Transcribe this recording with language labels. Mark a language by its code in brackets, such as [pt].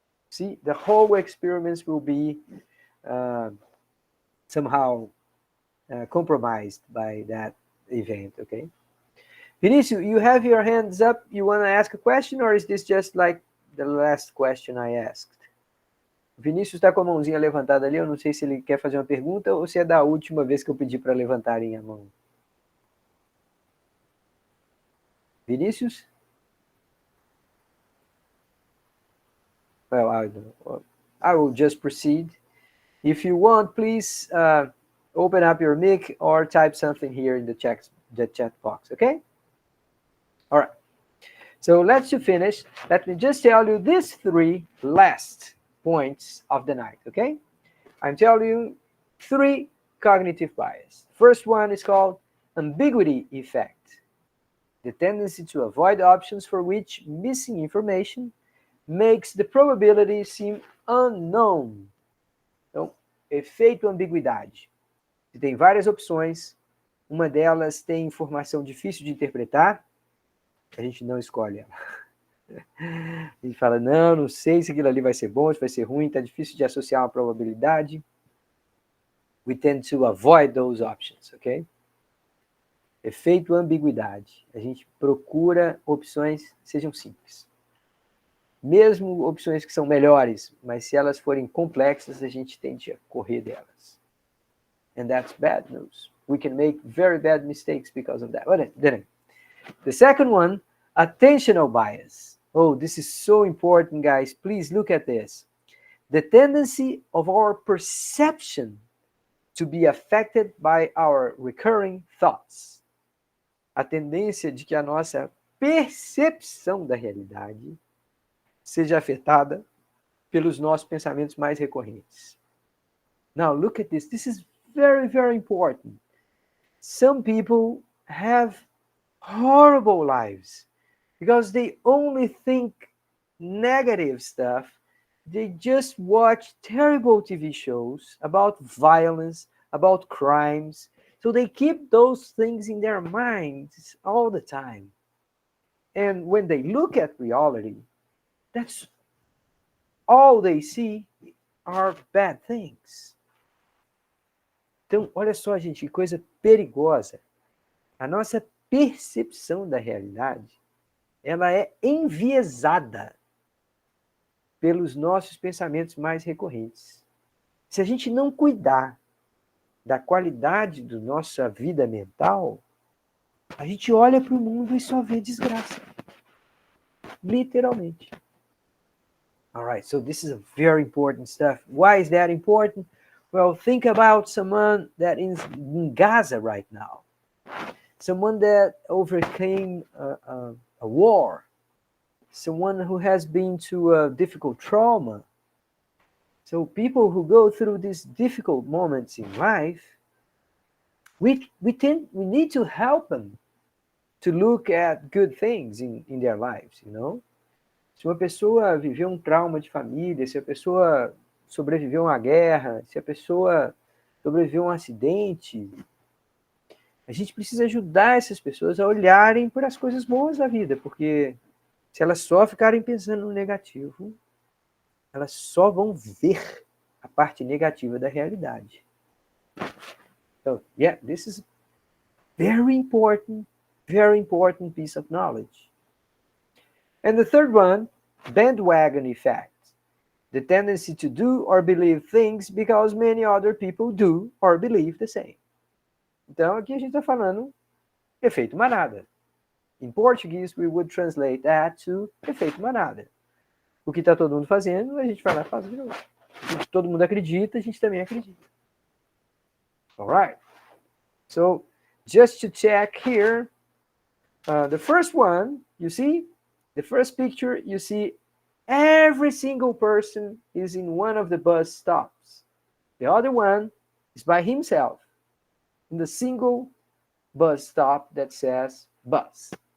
[en] See, the whole experience will be somehow compromised by that event, okay? Vinicius, you have your hands up. You want to ask a question, or is this just like the last question I asked? [pt] Vinícius está com a mãozinha levantada ali. Eu não sei se ele quer fazer uma pergunta ou se é da última vez que eu pedi para levantarem a mão. Vinícius? [en] Well, I will just proceed. If you want, please open up your mic or type something here in the chat box, okay? All right. So let's finish. Let me just tell you these 3 last points of the night, okay? I'm telling you 3 cognitive bias. First one is called ambiguity effect, the tendency to avoid options for which missing information makes the probability seem unknown. [pt] Então, efeito ambiguidade. Se tem várias opções, uma delas tem informação difícil de interpretar, a gente não escolhe ela. A gente fala, não sei se aquilo ali vai ser bom, se vai ser ruim, está difícil de associar uma probabilidade. [en] We tend to avoid those options, ok? [pt] Efeito ambiguidade. A gente procura opções que sejam simples. Mesmo opções que são melhores, mas se elas forem complexas, a gente tende a correr delas. [en] And that's bad news. We can make very bad mistakes because of that. But then, the second one, attentional bias. Oh, this is so important, guys. Please look at this. The tendency of our perception to be affected by our recurring thoughts. [pt] A tendência de que a nossa percepção da realidade seja afetada pelos nossos pensamentos mais recorrentes. [en] Now, look at this. This is very, very important. Some people have horrible lives because they only think negative stuff. They just watch terrible TV shows about violence, about crimes. So they keep those things in their minds all the time. And when they look at reality, that's all they see are bad things. [pt] Então, olha só, gente, que coisa perigosa. A nossa percepção da realidade, ela é enviesada pelos nossos pensamentos mais recorrentes. Se a gente não cuidar da qualidade da nossa vida mental, a gente olha para o mundo e só vê desgraça. Literalmente. [en] All right, so this is a very important stuff. Why is that important? Well, think about someone that is in Gaza right now. Someone that overcame a war. Someone who has been through a difficult trauma. So people who go through these difficult moments in life, we need to help them to look at good things in their lives, you know? [pt] Se uma pessoa viveu um trauma de família, se a pessoa sobreviveu a uma guerra, se a pessoa sobreviveu a um acidente, a gente precisa ajudar essas pessoas a olharem para as coisas boas da vida, porque se elas só ficarem pensando no negativo, elas só vão ver a parte negativa da realidade. [en] So, yeah, this is very important piece of knowledge. And the third one, bandwagon effect. The tendency to do or believe things because many other people do or believe the same. [pt] Então, aqui a gente está falando efeito manada. [en] In Portuguese, we would translate that to [pt] efeito manada. O que está todo mundo fazendo, a gente vai lá e faz de novo. O que todo mundo acredita, a gente também acredita. [en] All right. So, just to check here, the first one, you see, the first picture, you see every single person is in one of the bus stops. The other one is by himself in the single bus stop that says bus.